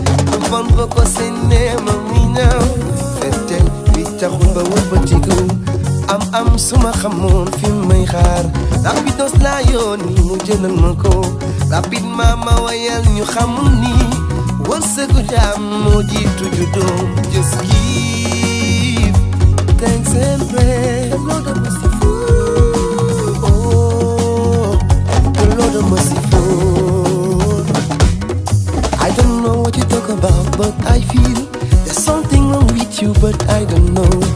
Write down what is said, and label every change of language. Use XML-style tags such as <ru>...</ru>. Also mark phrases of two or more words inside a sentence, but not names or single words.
<wo>Lu bon ba ko séenee moom muy ñëw, fettel bi taxul ba wëlbatiku. Am am suma xamoon fi may xaar, Rapidos laa yónni mu jëlal ma ko. Rapidement ma wayal ñu xamul ni wërsëgu jaam moo jiitu juddoom.</wo> <en>Just give thanks and pray. The Lord of mercy. Oh, the Lord of mercy. I don't know what you talk about, but I feel there's something wrong with you, but I don't know.</en>